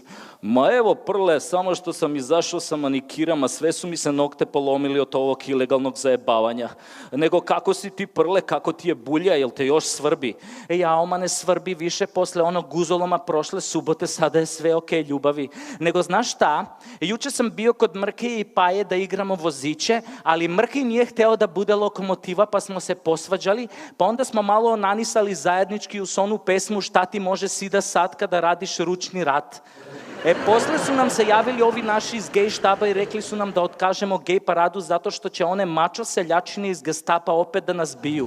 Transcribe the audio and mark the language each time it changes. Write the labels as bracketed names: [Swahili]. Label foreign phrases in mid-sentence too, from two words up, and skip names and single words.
[Serbian] Ма ево, Прле, само што сам изашол са маникирам, а све су ми се ногте поломили од овог илегалног заебавања. Него како си ти, Прле, како ти е булја, јел те још сврби? Ама не сврби више, после оно гузолома прошле суботе, сада е све окей, љубави. Него знаеш шта? Јуче сам био код Мрке и Паје да играмо возиче, али Мрке nije hteo da bude lokomotiva, pa smo se posvađali, pa onda smo malo nanisali zajednički uz onu pesmu Šta ti može sida sad kada radiš ručni rad. После su nam se javili ovi naši iz gej štaba i rekli su nam da otkажemo gej paradu zato što će one mačo seljačine iz gestapa opet da nas biju.